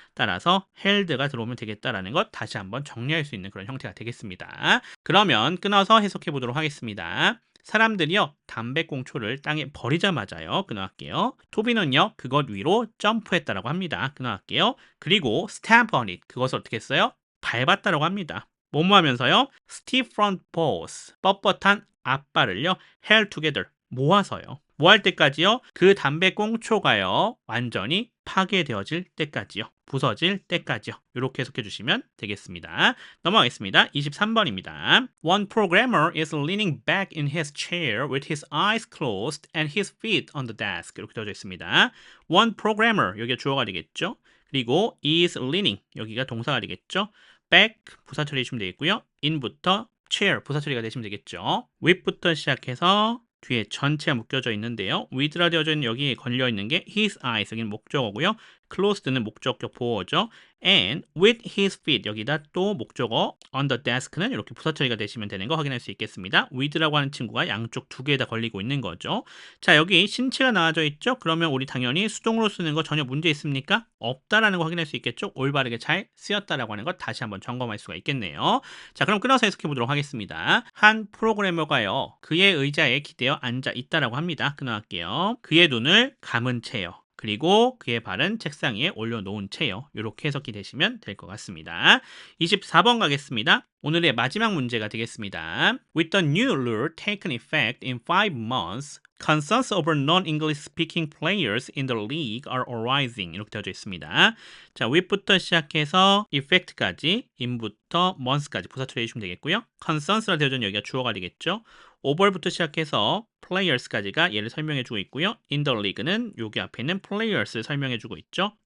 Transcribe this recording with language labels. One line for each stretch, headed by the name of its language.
Korean: 따라서 held가 들어오면 되겠다라는 것 다시 한번 정리할 수 있는 그런 형태가 되겠습니다. 그러면 끊어서 해석해 보도록 하겠습니다. 사람들이요 담배꽁초를 땅에 버리자마자요 끊어갈게요. 토비는요 그것 위로 점프했다라고 합니다. 끊어갈게요. 그리고
English: stamp on it
Korean: 그것을 어떻게 했어요? 밟았다라고 합니다. 뭐뭐 하면서요?
English: stiff front paws
Korean: 뻣뻣한 앞발을요
English: held together
Korean: 모아서요. 뭐 할 때까지요? 그 담배꽁초가요 완전히 파괴되어질 때까지요. 부서질 때까지요. 이렇게 해석해 주시면 되겠습니다. 넘어가겠습니다. 23번입니다.
English: One programmer is leaning back in his chair with his eyes closed and his feet on the desk.
Korean: 이렇게 되어져 있습니다.
English: One programmer,
Korean: 여기가 주어가 되겠죠. 그리고
English: is leaning,
Korean: 여기가 동사가 되겠죠. back, 부사 처리 해주시면 되겠고요. in부터 chair, 부사 처리가 되시면 되겠죠. with부터 시작해서 뒤에 전체가 묶여져 있는데요. with라 되어져 있는 여기에 걸려 있는 게 his eyes, 여기는 목적어고요. closed는 목적격 보어죠.
English: and with his feet
Korean: 여기다 또 목적어
English: on the desk
Korean: 는 이렇게 부사 처리가 되시면 되는 거 확인할 수 있겠습니다. with라고 하는 친구가 양쪽 두 개에다 걸리고 있는 거죠. 자, 여기 신체가 나와져 있죠. 그러면 우리 당연히 수동으로 쓰는 거 전혀 문제 있습니까? 없다라는 거 확인할 수 있겠죠. 올바르게 잘 쓰였다라고 하는 것 다시 한번 점검할 수가 있겠네요. 자, 그럼 끊어서 해석해 보도록 하겠습니다. 한 프로그래머가요 그의 의자에 기대어 앉아 있다라고 합니다. 끊어갈게요. 그의 눈을 감은 채요. 그리고 그의 발은 책상 위에 올려놓은 채요. 이렇게 해석이 되시면 될 것 같습니다. 24번 가겠습니다. 오늘의 마지막 문제가 되겠습니다.
English: With the new rule taken effect in 5 months, concerns over non-English speaking players in the league are arising.
Korean: 이렇게 되어져 있습니다. 자, with부터 시작해서 effect까지, in부터 months까지 부사 처리해 주시면 되겠고요. concerns라 되어져 있는 여기가 주어가 되겠죠. over부터 시작해서 players까지가 얘를 설명해주고 있고요.
English: in the league
Korean: 는 여기 앞에 있는 players를 설명해주고 있죠.